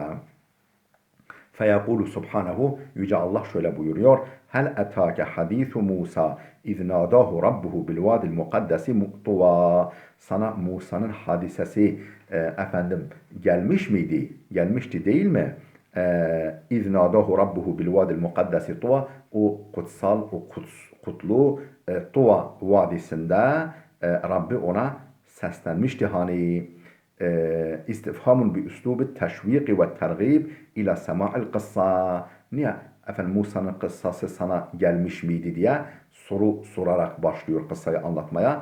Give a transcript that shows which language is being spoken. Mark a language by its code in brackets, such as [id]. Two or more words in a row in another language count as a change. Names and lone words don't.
[ar] فيقول سبحانه, [tr] Yüce Allah şöyle buyuruyor. [ar] هل أتاك حديث موسى إذ ناداه ربه بالواد المقدس طوى. [tr] Sana Musa'nın hadisesi gelmiş miydi? Gelmişti değil mi? [ar] اِذْ نَادَهُ رَبُّهُ بِالْوَادِ الْمُقَدَّسِ طُوَى [tr] o kutsal, o kutlu Tuva Vadisi'nde Rabbi ona seslenmişti hani [ar] استفهام بأسلوب التشويق والترغيب إلى سماع القصة. [tr] Niye? Efendim Musa'nın kıssası sana gelmiş miydi diye soru sorarak başlıyor kıssayı anlatmaya.